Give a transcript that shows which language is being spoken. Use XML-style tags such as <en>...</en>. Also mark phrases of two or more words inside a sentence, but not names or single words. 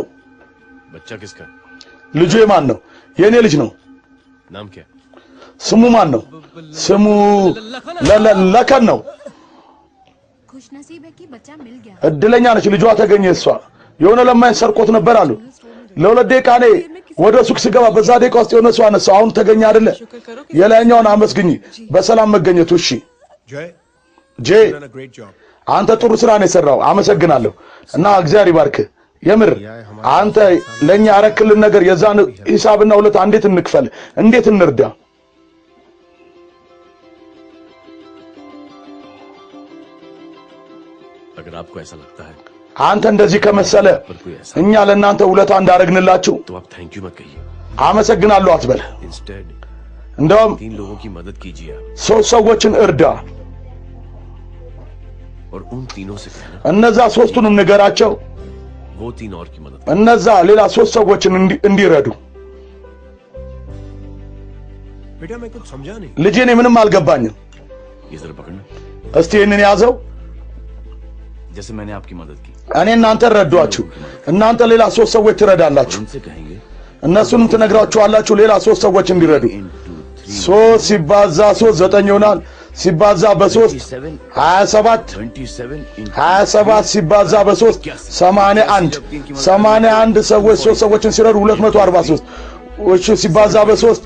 <hi>बच्चा किसका</hi> <am>ልጁ የማን ነው የኔ ልጅ ነው</am> <hi>नाम क्या</hi> <am>ስሙ ማን ነው ስሙ ለከን ነው</am> <hi>खुशनसीब है कि बच्चा मिल गया</hi> <am>እድለኛ ነች ልጇ ተገኘ እሷ የሆነ ለማኝ ሰርቆት ነበር አሉ ለሁለት ደቂቃ እኔ ወደ ሱቅ ስገባ በዛ ደቂቃ ውስጥ የሆነ ሰው አነሳው አሁን ተገኘ አይደለ የላይኛውን አመስግኝ በሰላም መገኘቱ እሺ ጄ አንተ ጥሩ ስራ ነው የሰራው አመሰግናለሁ እና እግዚአብሔር ይባርክ የምር አንተ ለኛ አረክልን ነገር የዛን ሂሳብና ሁለት እንዴት እንክፈል እንዴት እንርዳ</am> <hi>अगर आपको ऐसा लगता है</hi> <am>አንተ እንደዚህ ከመሰለ እኛ ለእናንተ ውለታ እንዳረግንላችሁ</am> <hi>तो आप</hi> <en>thank you</en> <hi>मत कहिए</hi> <am>አመሰግናለሁ አትበል</am> <hi>इंस्टेड</hi> <am>እንደውም</am> <hi>3 लोगों की मदद कीजिए आप</hi> <am>ሶስት ሰዎችን እርዳ</am> <hi>और उन तीनों से कहना</hi> <am>እነዛ ሶስቱንም ንገራቸው</am> <hi>वो 3 और की मदद</hi> <am>እነዛ ሌላ ሶስት ሰዎችን እንዲረዱ</am> <hi>बेटा मैं कुछ समझा नहीं</hi> <am>ልጄ እኔ ምንም አልገባኝም</am> <hi>ये जरा पकड़ना</hi> <am>እስቲ እነን ያዘው</am> <hi>जैसे मैंने आपकी मदद की</hi> <am>እኔ እናንተ ረዷችሁ እናንተ ሌላ ሶስት ሰዎች ትረዳላችሁ</am> <hi>उनसे कहेंगे</hi> <am>እነሱንም ትነግራችኋላችሁ ሌላ ሶስት ሰዎች እንዲረዱ 3 ሲባዛ 3 9 ይሆናል ሲባዛ በ3 27 27 ሲባዛ በ3 81 ሰዎች ሶስት ሰዎችን ሲረዱ 243 እሺ ሲባዛ በ3</am>